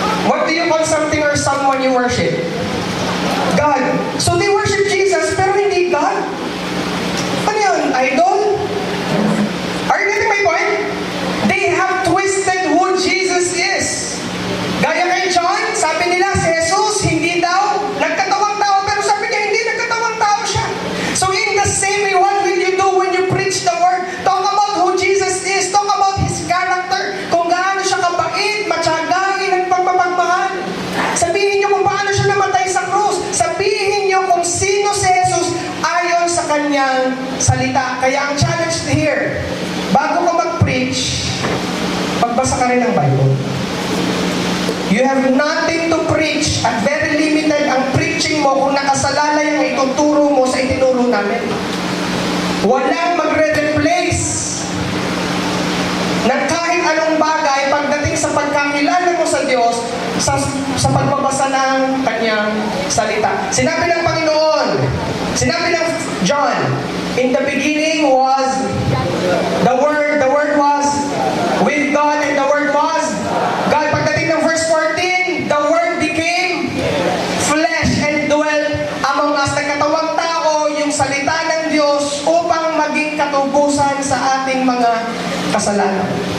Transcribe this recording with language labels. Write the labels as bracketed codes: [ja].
[en] What do you call something or someone you worship? God. So they worship Jesus, [tl] pero hindi [en] God? [tl] Ano yun? [en] Idol? Are you getting my point? They have twisted who Jesus is. [tl] Gaya kay John, sabi nila si Jesus, hindi daw nagkatawang tao, pero sabi niya, hindi nagkatawang tao siya. [en] So in the same way, what will you do when you preach the word? Talk about who Jesus is. Talk about His character. [tl] Kung gaano siya kabait, matsagain, at pagpapagmahal. Sabihin niyo kung paano siya namatay sa krus. Sabihin niyo kung sino si Jesus ayon sa kanyang salita. Kaya ang challenge here, bago ka mag-preach, magbasa ka rin ng Bible. [en] You have nothing to preach [tl] at very limited ang preaching mo kung nakasalalay ang ituturo mo sa itinuro namin. Walang magre-replace ng kahit anong bagay pagdating sa pagkakilala mo sa Diyos sa pagbabasa ng kanyang salita. Sinabi ng Panginoon, sinabi ng John, [en] in the beginning was the Word was with God, and the Word was God. [tl] Pagdating ng [en] verse 14, the Word became flesh and dwelt among us. [tl] Nagkatawang tao yung salita ng Diyos upang maging katubusan sa ating mga kasalanan.